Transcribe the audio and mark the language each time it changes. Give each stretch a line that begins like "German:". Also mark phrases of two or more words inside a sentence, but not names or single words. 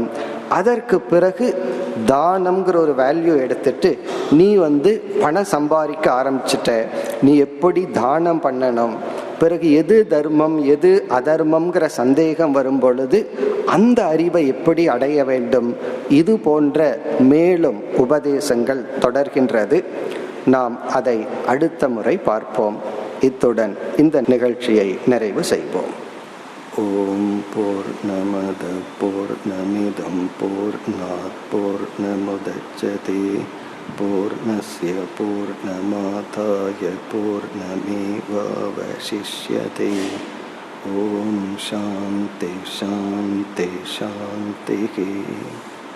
Tamil: அதற்கு பிறகு தானம்ங்கிற ஒரு வேல்யூ எடுத்துட்டு நீ பணம் சம்பாதிக்க ஆரம்பிச்சிட்ட, நீ எப்படி தானம் பண்ணணும், பிறகு எது தர்மம் எது அதர்மம்ங்கிற சந்தேகம் வரும் பொழுது அந்த அறிவை எப்படி அடைய வேண்டும், இது போன்ற மேலும் உபதேசங்கள் தொடர்கின்றது. நாம் அதை அடுத்த முறை பார்ப்போம். இத்துடன் இந்த நிகழ்ச்சியை நிறைவு செய்வோம்.
Sanskrit: ॐ पूर्णमदः पूर्णमिदं पूर्णात् पूर्णमुदच्यते पूर्णस्य पूर्णमादाय पूर्णमेवावशिष्यते. ॐ शान्तिः शान्तिः शान्तिः.